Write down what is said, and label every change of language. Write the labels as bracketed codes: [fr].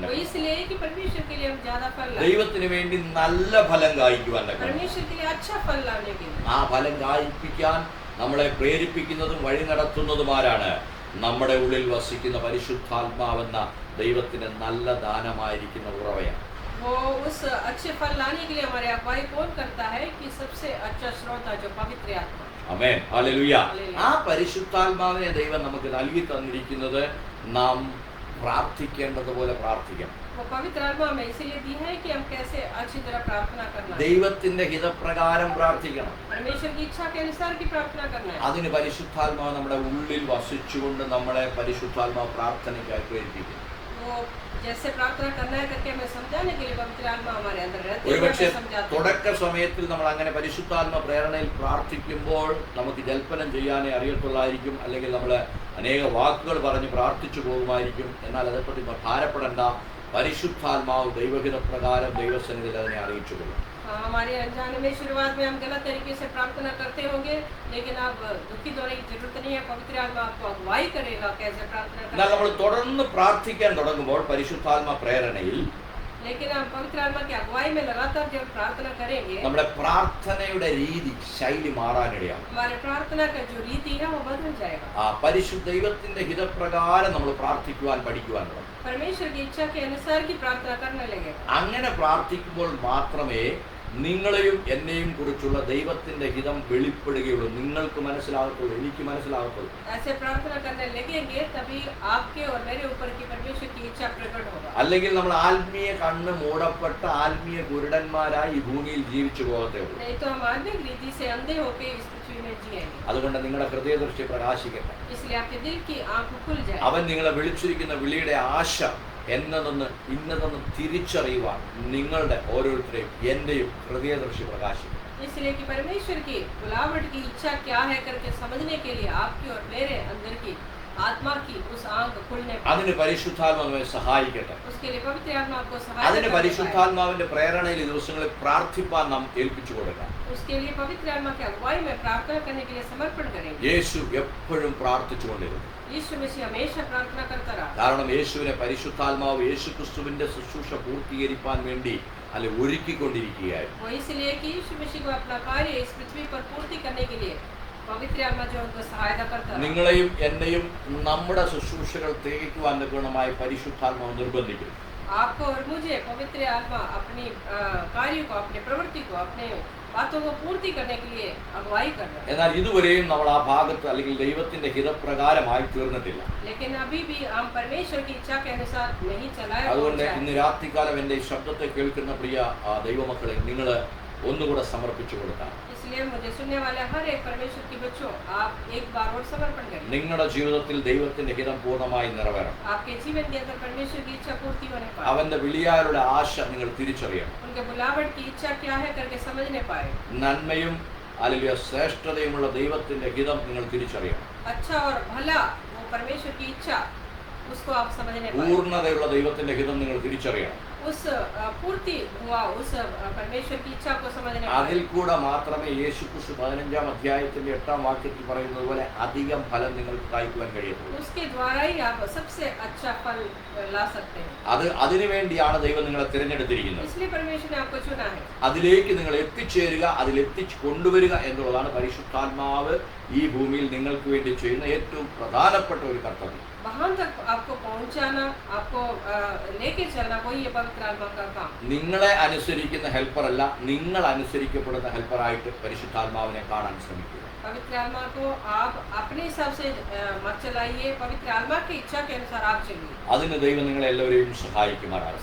[hi] तो इसलिए कि परमेश्वर के लिए हम ज्यादा फल लाए, [ml] ദൈവത്തിന് വേണ്ടി നല്ല ഫലം കായ്ക്കുവാൻ, [hi] परमेश्वर के लिए अच्छा फल लाने के लिए. [ml] ആ ഫലം കായ്പ്പിക്കാൻ നമ്മളെ പ്രേരിപ്പിക്കുന്നതും വഴി നടത്തുന്നതുമാരാണ് നമ്മുടെ ഉള്ളിൽ വസിക്കുന്ന പരിശുദ്ധാത്മാവെന്ന ദൈവത്തിന് നല്ല ദാനമായിരിക്കുന്ന ഉറവയാണ്. वो उस अच्छे फल लाने के लिए हमारे अगुवाई कौन करता है कि सबसे अच्छा स्रोत जो पवित्र आत्मा. ആമേൻ. ഹല്ലേലൂയ. ഹല്ലേലൂയ. ആ പരിശുദ്ധാത്മാവിനെ ദൈവം നമുക്ക് നൽകി തന്നിരിക്കുന്നത് നാം പ്രാർത്ഥിക്കേണ്ടതുപോലെ പ്രാർത്ഥിക്കണം. [hi] वो पवित्र आत्मा हमें इसीलिए दी है कि हम कैसे अच्छी तरह प्रार्थना करना है. [ml] ദൈവത്തിന്റെ ഹിതപ്രകാരം പ്രാർത്ഥിക്കണം. [hi] परमेश्वर की इच्छा के अनुसार की प्रार्थना करना है. [ml] അതിന് പരിശുദ്ധാത്മാവ് നമ്മുടെ ഉള്ളിൽ വസിച്ചുകൊണ്ട് നമ്മളെ പരിശുദ്ധാത്മാവ് പ്രാർത്ഥനയ്ക്കായി പ്രേരിപ്പിക്കും. [hi] वो जैसे प्रार्थना करना है करके हमें समझाने के लिए पवित्र आत्मा हमारे अंदर रहती है, [ml] ഒരുപക്ഷെ [hi] हमें समझाती है. [ml] തുടക്ക സമയത്തിൽ നമ്മൾ അങ്ങനെ പരിശുദ്ധാത്മ പ്രേരണയിൽ പ്രാർത്ഥിക്കുമ്പോൾ നമുക്ക് ജൽപ്പനം ചെയ്യാനേ അറിയത്തുള്ളായിരിക്കും, അല്ലെങ്കിൽ നമ്മൾ അനേക വാക്കുകൾ പറഞ്ഞ് പ്രാർത്ഥിച്ചു പോകുമായിരിക്കും. എന്നാൽ അതേപ്പറ്റി ഭാരപ്പെടേണ്ട. പരിശുദ്ധാത്മാവ് ദൈവഹിത പ്രകാരം ദൈവസന്നിധിയിൽ അതിനെ അറിയിച്ചു കൊള്ളും. [hi] हमारे अनजाने में शुरुआत में हम गलत तरीके से प्रार्थना करते होंगे, लेकिन अब दुखित होने की जरूरत नहीं है. पवित्र आत्मा आपको अगुवाई करेगा कैसे प्रार्थना [ml] എന്നാൽ [hi] करना [ml] നമ്മൾ [hi] है. [ml] തുടർന്ന് പ്രാർത്ഥിക്കാൻ തുടങ്ങുമ്പോൾ പരിശുദ്ധാത്മ പ്രേരണയിൽ [hi] लेकिन हम पवित्र आत्मा की अगुवाई में लगातार जब प्रार्थना करेंगे, [ml] നമ്മുടെ പ്രാർത്ഥനയുടെ രീതി, ശൈലി മാറാനിടയാണ്. [hi] हमारे प्रार्थना का जो रीति है वो बदल जाएगा. [ml] ആ പരിശുദ്ധ ദൈവത്തിന്റെ ഹിതപ്രകാരം നമ്മൾ പ്രാർത്ഥിക്കുവാൻ പഠിക്കുവാൻ തുടങ്ങും. [hi] परमेश्वर की इच्छा के अनुसार की प्रार्थना करने लगेगा. [ml] അങ്ങനെ പ്രാർത്ഥിക്കുമ്പോൾ മാത്രമേ നിങ്ങളെയും എന്നെയും കുറിച്ചുള്ള ദൈവത്തിന്റെ ഹിതം വെളിപ്പെടുകയുള്ളൂ. നിങ്ങൾക്ക് മനസ്സിലാകത്തുള്ളൂ, എനിക്ക് മനസ്സിലാകത്തുള്ളൂ. [hi] ऐसे प्रार्थना करने लगेंगे तभी आपके और मेरे ऊपर की परमेश्वर की इच्छा प्रकट होगा. [ml] അല്ലെങ്കിൽ നമ്മൾ ആത്മീയ കണ്ണ് മൂടപ്പെട്ട ആത്മീയ കുരുടന്മാരായി ഈ ഭൂമിയിൽ ജീവിച്ചു പോകത്തേ ഉള്ളൂ. [hi] नहीं तो हम आत्मिक रीति से अंधे होकर इस पृथ्वी में जिएंगे. [ml] അതുകൊണ്ട് നിങ്ങളുടെ ഹൃദയദൃഷ്ടി പ്രകാശിക്കട്ടെ. [hi] इसलिए आपके दिल की आंख खुल जाए. [ml] അവൻ നിങ്ങളെ വിളിച്ചിരിക്കുന്ന വിളിയുടെ ആശ എന്നതെന്ന് ഇന്നതെന്ന് തിരിച്ചറിയുവാൻ നിങ്ങളുടെ ഓരോരുത്തരെയും എന്റെയും ഹൃദയദൃഷ്ടി പ്രകാശിക്കും. [hi] इसलिए कि परमेश्वर की बुलावट की इच्छा क्या है करके समझने के लिए आपकी और मेरे अंदर की आत्मा की उस आंख खुलने पर [ml] അതിന് പരിശുദ്ധാത്മാവിനെ സഹായിക്കട്ടെ. [hi] उसके लिए पवित्र आत्मा आपको [ml] അതിന് [hi] सहायता करेगा. [ml] പരിശുദ്ധാത്മാവിന്റെ പ്രേരണയിൽ ഈ ദിവസങ്ങളിൽ പ്രാർത്ഥിപ്പാൻ നാം ഏൽപ്പിച്ചു കൊടുക്കാം. [hi] उसके लिए पवित्र आत्मा की अगुवाई में प्रार्थना करने के लिए समर्पण करेंगे। [ml] യേശു എപ്പോഴും പ്രാർത്ഥിച്ചുകൊണ്ടിരുന്നു. [hi] यीशु मसीह हमेशा प्रार्थना करता रहा, [ml] കാരണം യേശുവിനെ പരിശുദ്ധാത്മാവ് യേശുക്രിസ്തുവിന്റെ ശുശ്രൂഷ പൂർത്തീകരിക്കാൻ വേണ്ടി അല്ലെ ഒരുക്കിക്കൊണ്ടിരിക്കുകയായിരുന്നു. [hi] वो इसलिए कि यीशु मसीह को अपना कार्य इस पृथ्वी पर पूर्ति करने के लिए पवित्र आत्मा जो उनको सहायता करता रहा। [ml] നിങ്ങളെയും എന്നെയും നമ്മുടെ ശുശ്രൂഷകൾ തികയ്ക്കുവാൻ ഗുണമായി പരിശുദ്ധാത്മാവ് നിർബന്ധിക്കും. [hi] आपको और मुझे पवित्र आत्मा अपनी कार्य को, अपने प्रवृत्ति को, अपने बातों को पूर्ति करने के लिए अगुवाई कर रहा है। [ml] എന്നാൽ ഇതുവരെയും നമ്മൾ ആ ഭാഗത്ത് അല്ലെങ്കിൽ ദൈവത്തിന്റെ ഹിതപ്രകാരമായി തീർന്നിട്ടില്ല. [hi] लेकिन अभी भी हम परमेश्वर की इच्छा के अनुसार नहीं चलाए। [ml] അതുകൊണ്ട് ഇന്ന് രാത്രികാലം എൻ്റെ ഈ ശബ്ദത്തെ കേൾക്കുന്ന പ്രിയ ദൈവമക്കളെ നിങ്ങൾ ഒന്നുകൂടെ സമർപ്പിച്ചു കൊടുക്കാം. [hi] इसलिए मुझे सुनने वाले हर एक परमेश्वर के बच्चों, आप एक बार और समर्पण करें। [ml] നിങ്ങളുടെ ജീവിതത്തിൽ ദൈവത്തിന്റെ ഹിതം പൂർണ്ണമായി നിറവേറണം. [hi] आपके जीवन के अंदर परमेश्वर की इच्छा पूर्ति होने पाए, [ml] അവന്റെ വിളിയാലുള്ള ആശ നിങ്ങൾ തിരിച്ചറിയണം. [hi] उनके बुलावट की इच्छा क्या है करके समझने पाए, [ml] നന്മയും അല്ലെങ്കിൽ ശ്രേഷ്ഠതയുമുള്ള ദൈവത്തിന്റെ ഹിതം നിങ്ങൾ തിരിച്ചറിയണം. [hi] अच्छा और भला वो परमेश्वर की इच्छा, उसको आप समझने पाए, [ml] പൂർണ്ണതയുള്ള ദൈവത്തിന്റെ ഹിതം നിങ്ങൾ തിരിച്ചറിയണം. [hi] उस पूर्ति हुआ उस परमेश्वर की इच्छा को समझने [ml] അതിൽ [hi] पाए। [ml] കൂടെ മാത്രമേ യേശുക്രിസ്തു 15-ാം അധ്യായത്തിന്റെ 8-ാം വാക്യത്തിൽ പറയുന്നത് പോലെ അധികം ഫലം നിങ്ങൾക്ക് കായ്ക്കുവാൻ കഴിയത്തുള്ളൂ. [hi] उसके द्वारा ही आप सबसे अच्छा फल ला सकते हैं। [ml] അതിനുവേണ്ടിയാണ് ദൈവം നിങ്ങളെ തിരഞ്ഞെടുത്തിരിക്കുന്നത്. [hi] इसलिए परमेश्वर ने आपको चुना है। [ml] അതിലേക്ക് നിങ്ങൾ എത്തിച്ചേരുക, അതിലെത്തിച്ച് കൊണ്ടുവരിക എന്നുള്ളതാണ് പരിശുദ്ധാത്മാവ് ഈ ഭൂമിയിൽ നിങ്ങൾക്ക് വേണ്ടി ചെയ്യുന്ന ഏറ്റവും പ്രധാനപ്പെട്ട ഒരു കർത്തവ്യം. [hi] वहां तक आपको पहुंचाना, आपको लेके चलना, वही है पवित्र आत्मा का काम। [ml] നിങ്ങളെ അനുസരിക്കുന്ന ഹെൽപ്പറല്ല, നിങ്ങൾ അനുസരിക്കപ്പെടുന്ന ഹെൽപ്പറായിട്ട് പരിശുദ്ധാത്മാവിനെ കാണാൻ ശ്രമിക്കുക. [hi] पवित्र आत्मा को आप अपने हिसाब से मत चलाइए, पवित्र आत्मा की इच्छा के अनुसार आप चलिए। [ml] അതിന് ദൈവം നിങ്ങളെ എല്ലാവരെയും സഹായിക്കുമാറാകട്ടെ.